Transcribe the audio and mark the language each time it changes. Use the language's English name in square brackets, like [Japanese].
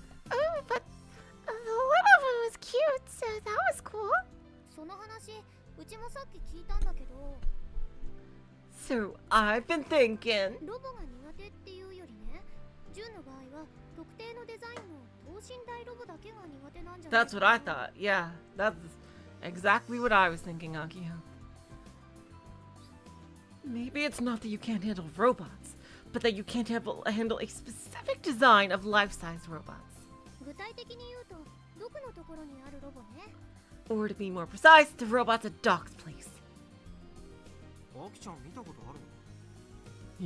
[English] Oh, but one of them was cute, so So that was cool. [Japanese] その話、うちもさっき聞いたんだけど。 [English] So I've been thinking. [Japanese] ロボが苦手っていうよりね、ジュンの場合は特定のデザインの等身大ロボだけが苦手なんじゃない [English] That's what I thought. Yeah, that's exactly what I was thinking, Akio. Maybe it's not that you can't handle robots, but that you can't handle a specific design of life-size robots. [Japanese] 具体的に言うと、どこのところにあるロボね。 [English] Or to be more precise, the robots at Doc's place. [Japanese] アキちゃん見たことあるの？